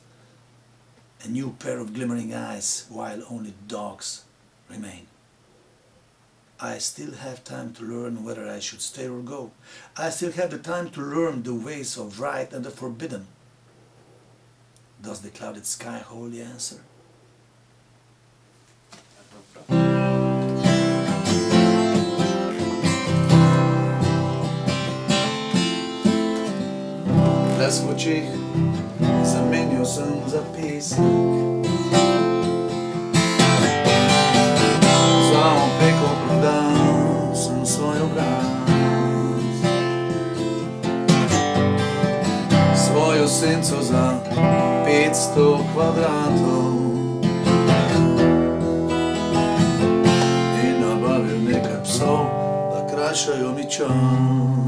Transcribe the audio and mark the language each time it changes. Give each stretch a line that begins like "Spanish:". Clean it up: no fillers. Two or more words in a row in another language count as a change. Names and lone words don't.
English: A new pair of glimmering eyes, while only dogs remain. I still have time to learn whether I should stay or go. I still have the time to learn the ways of right and the forbidden. Does the clouded sky hold the answer?
Slovenian: Lesk v očeh, zamenjal sem za pesek. Za opeko prodal sem svoj obraz, svojo senco za 500 kvadratov in nabavil nekaj psov, da krajšajo mi čas.